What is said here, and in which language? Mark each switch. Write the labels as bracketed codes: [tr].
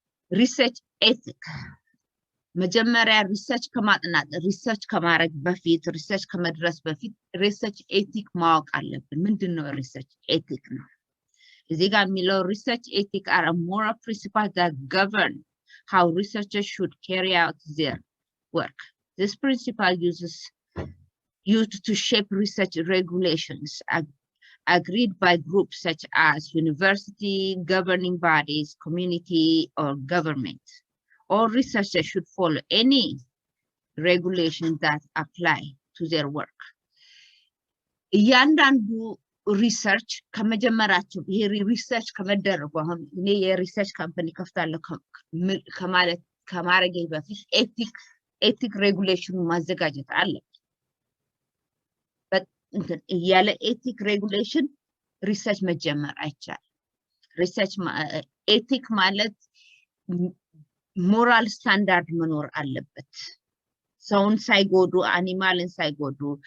[en] research ethic [am] መጀመሪያ research ከማጥናት research ከማድረግ በፊት research ከመድረስ በፊት research ethic ማወቅ አለብን ምንድነው research ethic ነው እዚህ ጋር የሚለው [en] research ethic are a moral principles that govern how researchers should carry out their work. This principle used to shape research regulations agreed by groups such as university, governing bodies, community, or government. All researchers should follow any regulations that apply to their work. [am] እያንዳንዱ ሪሰርች ከመጀመራቸው ይሄ ሪሰርች ከመደረጉ አሁን እኔ የሪሰርች ካምፓኒ ከፍታለሁ ከማለት ከማረጌ በፊት ኤቲክ ሬጉሌሽን ማዘጋጀት አለበት ያለ ኤቲክ ሬጉሌሽን ሪሰርች መጀመር አይቻልም ሪሰርች ኤቲክ ማለት ሞራል ስታንዳርድ መኖር አለበት ሰውን ሳይጎዱ አኒማልን ሳይጎዱ